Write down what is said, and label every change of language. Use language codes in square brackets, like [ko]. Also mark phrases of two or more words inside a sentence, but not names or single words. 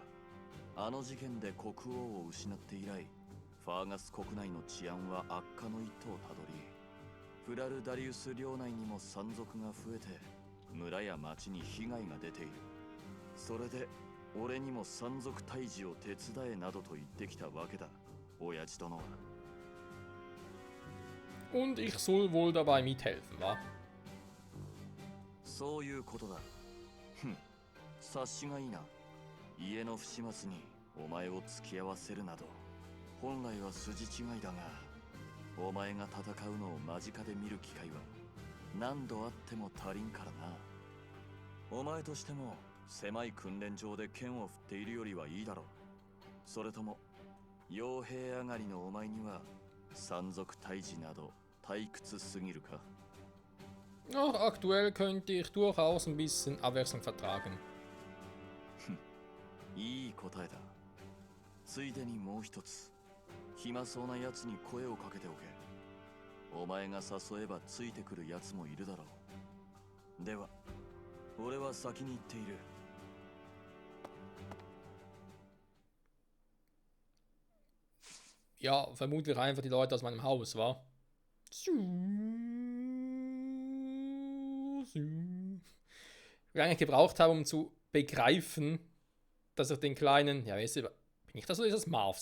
[ja] あの事件で国王を失って以来、ファーガス国内の治安は悪化の一途をたどり、フラルダリウス領内にも山賊が増えて、村や町に被害が出ている。それで俺にも山賊退治を手伝えなどと言ってきたわけだ、親父殿は。 [de] Und ich soll wohl dabei mithelfen, wa? [ja] そういうことだ。ふん、察しがいいな。家の不始末にお前を付き合わせるなど、本来は筋違いだが、お前が戦うのを間近で見る機会は何度あっても足りんからな。お前としても狭い訓練場で剣を振っているよりはいいだろう。それとも傭兵上がりのお前には山賊退治など退屈すぎるか。 [de] Ach, aktuell könnte ich durchaus ein bisschen Abwechslung vertragen. [ja] いい答えだ。ついでにもう一つ、暇そうなやつに声をかけておけ。お前が誘えばついてくるやつもいるだろう。では、俺は先に行っている。 [de] Ja, vermutlich einfach die Leute aus meinem Haus, wa? Ich eigentlich gebraucht habe, um zu begreifen, dass ich den kleinen, ja, weißt du, bin ich das oder ist das Marv?